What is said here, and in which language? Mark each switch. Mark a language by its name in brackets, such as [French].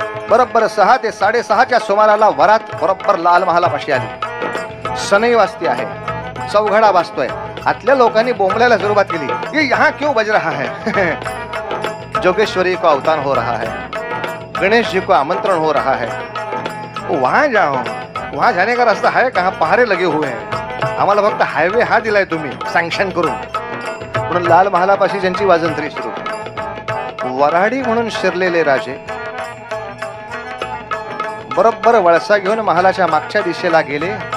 [Marathi] बरोबर 6 ते 6:30च्या सुमाराला वरात बरोबर लाल महालापाशी आली. सनई वाजती आहे, चौघडा वाजतोय. आतल्या लोकांनी बोंबलायला सुरुवात केली, [Hindi] ये यहाँ क्यों बज रहा है? जोगेश्वरी को अवतार हो रहा है, गणेश जी को आमंत्रण हो रहा है. वहां जाओ, वहां जाने का रास्ता है कहाँ? पहारे लगे हुए हैं, [Marathi] आम्हाला फक्त हायवे हा दिलाय तुम्ही सँक्शन करून. म्हणून लाल महालापाशी ज्यांची वाजंत्री सुरू. वऱ्हाडी म्हणून शिरलेले राजे बरोबर वळसा घेऊन महालाच्या मागच्या दिशेला गेले.